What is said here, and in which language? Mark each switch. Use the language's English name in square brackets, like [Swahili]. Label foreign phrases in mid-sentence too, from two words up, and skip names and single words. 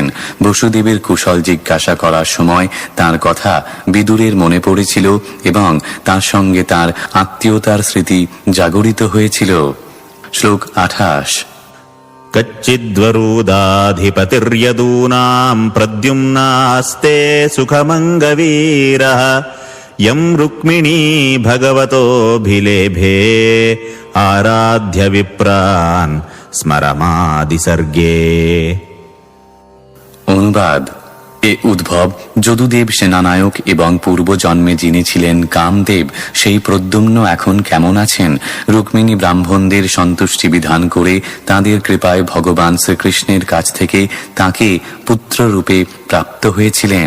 [Bangla] বসুদেবের কুশল জিজ্ঞাসা করার সময় তার কথা বিদুরের মনে পড়েছিল এবং তার সঙ্গে তার আত্মীয়তার স্মৃতি জাগরিত হয়েছিল। শ্লোক 28। [Sanskrit] কচ্চিদ্বরুদাধিপতির্যদূনাম প্রদ্যুম্নাস্তে সুখমঙ্গবীরঃ यं रुक्मिणी भगवतोऽभिलेभे आराध्य विप्रान् स्मरमादिसर्गे। [Bangla] অনুবাদ: এ উদ্ভব, যদুদেব সেনানায়ক এবং পূর্বজন্মে যিনি ছিলেন কামদেব, সেই প্রদ্যুম্ন এখন কেমন আছেন? রুক্মিণী ব্রাহ্মণদের সন্তুষ্টি বিধান করে তাঁদের কৃপায় ভগবান শ্রীকৃষ্ণের কাছ থেকে তাঁকে পুত্ররূপে প্রাপ্ত হয়েছিলেন।